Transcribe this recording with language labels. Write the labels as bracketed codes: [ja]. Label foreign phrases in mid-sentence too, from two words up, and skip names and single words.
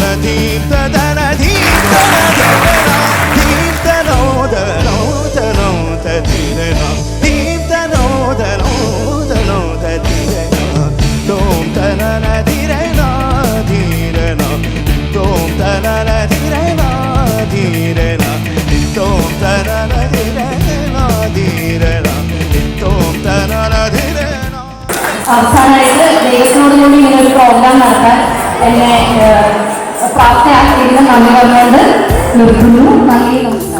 [ml] धीम तदन धीम तन धीरेना धीम तनो धनो तनो तधीरेना धीम तनो धनो तनो तधीरेना तोम तनना धीरेना धीरेना तोम तनना धीरेना धीरेना तोम तनना धीरेना धीरेना तोम तनना धीरेना അവസാനമായിട്ട് ദൈവത്തോടുകൂടി ഇങ്ങനൊരു പ്രോഗ്രാം നടത്താൻ എന്നെ പ്രാപ്തയാക്കിയിരുന്ന നന്ദി പറഞ്ഞുകൊണ്ട് നിർത്തുന്നു. നന്ദി.